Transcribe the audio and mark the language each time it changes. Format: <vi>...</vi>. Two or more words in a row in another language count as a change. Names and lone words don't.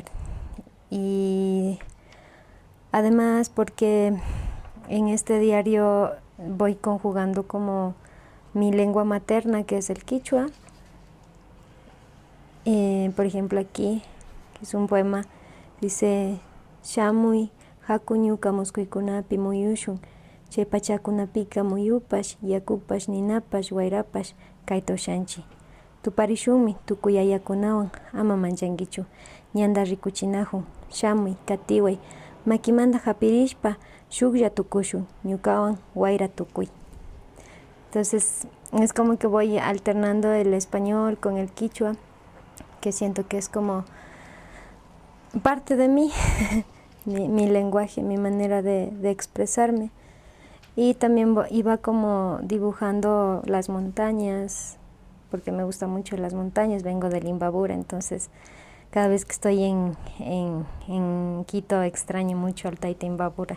<es>Y además porque en este diario voy conjugando como mi lengua materna, que es el quichua. Por ejemplo aquí, que es un poema, dice</es> <qu>Shamuy hakuñuka muskuykunapi muyushun chay pachakunapika muyupash yakupash ninapash wayrapash kayta ushanchik tuparishunmi tukuy yayakunawan ama manchankichu ñanda rikuchinajun shamuy katiway makimanta hapirishpa shuklla tukushun ñukawan wayra tukuy.</qu> <es>Entonces es como que voy alternando el español con el quichua, que siento que es como parte de mí, mi lenguaje, mi manera de expresarme. Y también iba como dibujando las montañas, porque me gustan mucho las montañas, vengo de Imbabura, entonces cada vez que estoy en Quito extraño mucho al Taita Imbabura.</es>